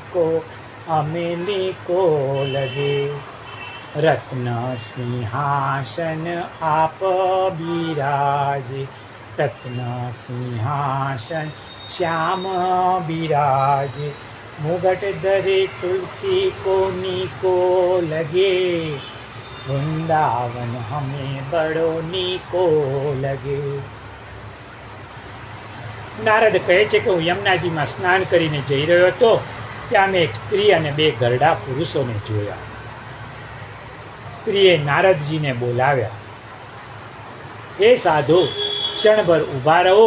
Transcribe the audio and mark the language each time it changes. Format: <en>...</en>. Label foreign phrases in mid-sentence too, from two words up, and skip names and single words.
<bra>को हमें को लगे रत्न सिंहासन आप बिराजे रत्न सिंहासन श्याम बिराजे मुगट धरे तुलसी को नीको लगे वृंदावन हमें बड़ो नीको लगे.</bra> <gu>નારદ કહે છે કે હું યમુનાજીમાં સ્નાન કરીને જઈ રહ્યો હતો. ત્યાં મેં એક સ્ત્રી અને બે ઘરડા પુરુષોને જોયા. સ્ત્રીએ નારદજીને બોલાવ્યા. હે સાધુ, ક્ષણભર ઊભા રહો.</gu>